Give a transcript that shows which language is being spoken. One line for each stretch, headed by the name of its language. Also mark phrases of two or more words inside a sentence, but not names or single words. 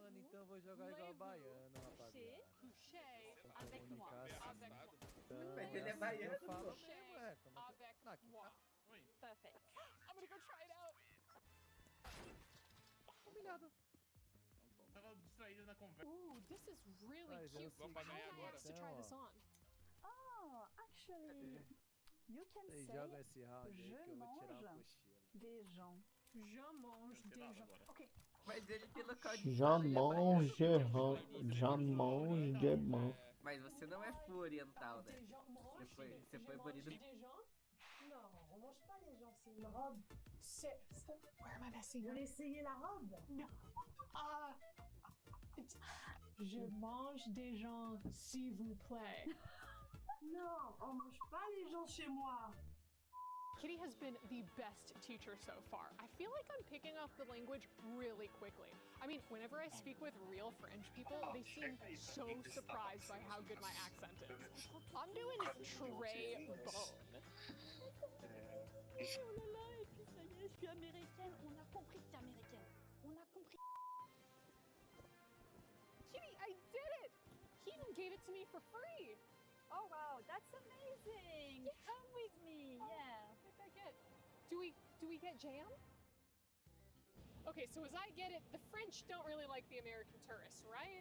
Portuguese: Então eu vou jogar igual baiano, rapaziada.
French: Avec moi. Avec moi.
Portuguese: Mas ele é baiano, Eu falo pô. mesmo, é. Como é que...
French: Avec
Portuguese: Não, aqui
French: moi.
Portuguese: tá
English: Perfect. I'm gonna go try it out.
Portuguese: humilhado. Tava distraído na conversa.
English: Ooh, this is really
Portuguese: Mas é o
English: cute.
Portuguese: Vamos pra ganhar
English: How
Portuguese: agora?
English: nice to try this on. Oh, actually, you can
Portuguese: Vocês
English: say
Portuguese: jogam esse round aí
French: je
Portuguese: que eu vou tirar um
French: mange
Portuguese: cochilo.
French: des gens. Je mange
Portuguese: Sei lá
French: des gens.
Portuguese: agora. Ok. Mas ele pelo código Já fala, ele é baiano.
French: mange, já mange de mão.
Portuguese: Mas você não é
English: full oriental,
Portuguese: né?
French: Des gens mange.
Portuguese: Você foi banido.
French: Des gens. Non, on mange pas les gens, c'est une robe. C'est.
English: Where am I messing
French: Vous
English: up?
French: voulez essayer la robe? Ah. Je mange des gens, s'il vous plaît. Non, on mange pas les gens chez moi.
English: Kitty has been the best teacher so far. I feel like I'm picking up the language really quickly. I mean, whenever I speak with real French people, they seem so surprised by how good my accent is. I'm doing
French: très bon. Oh là là, et puis ça y est, je suis américaine. On a compris que t'es américaine. On a compris.
English: Kitty, I did it! He even gave it to me for free. Oh wow, that's amazing. Come with me, yeah. What did I get? Do we get jam? Okay, so as I get it, the French don't really like the American tourists, right?